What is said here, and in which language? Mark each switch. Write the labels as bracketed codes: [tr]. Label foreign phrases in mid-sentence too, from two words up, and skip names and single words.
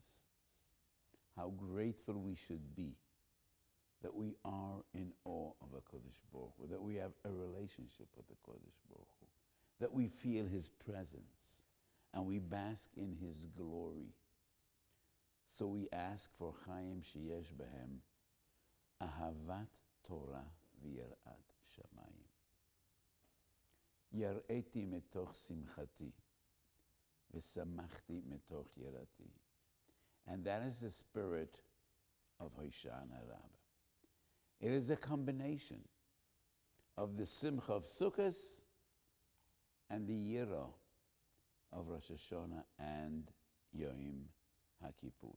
[en] How grateful we should be that we are in awe of a Kodesh Baruch Hu, that we have a relationship with the Kodesh Baruch Hu, that we feel His presence and we bask in His glory. So we ask for [he] חיים שיש בהם אהבת תורה ויראת שמים. יראתי מתוך שמחתי ושמחתי מתוך יראתי. [en] And that is the spirit of Hoshana Rabbah. It is a combination of the simcha of Sukkot and the yira of Rosh Hoshana and Yom HaKippurim.